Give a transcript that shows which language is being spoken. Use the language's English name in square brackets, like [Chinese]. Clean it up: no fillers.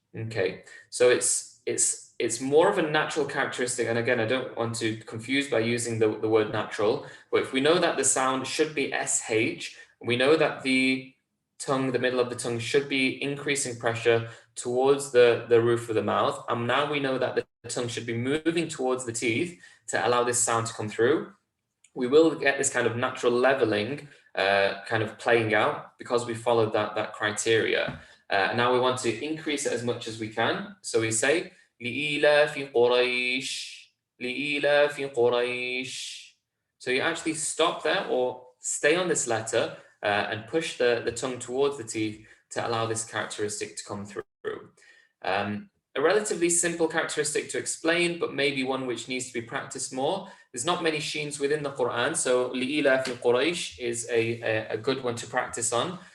[English] Okay, so it's more of a natural characteristic, and again, I don't want to confuse by using the word natural, but if we know that the sound should be sh, we know that the tongue, the middle of the tongue, should be increasing pressure towards the roof of the mouth, and now we know that the tongue should be moving towards the teeth to allow this sound to come through. We will get this kind of natural leveling kind of playing out because we followed that criteria. Now we want to increase it as much as we can. So we say, [Arabic] لِإِيلَافِ قُرَيْشٍ, لِإِيلَافِ قُرَيْشٍ. [English] So you actually stop there or stay on this letter and push the tongue towards the teeth to allow this characteristic to come through. A a relatively simple characteristic to explain, but maybe one which needs to be practiced more. There's not many sheens within the Quran, so li'ila fi Quraysh is a good one to practice on.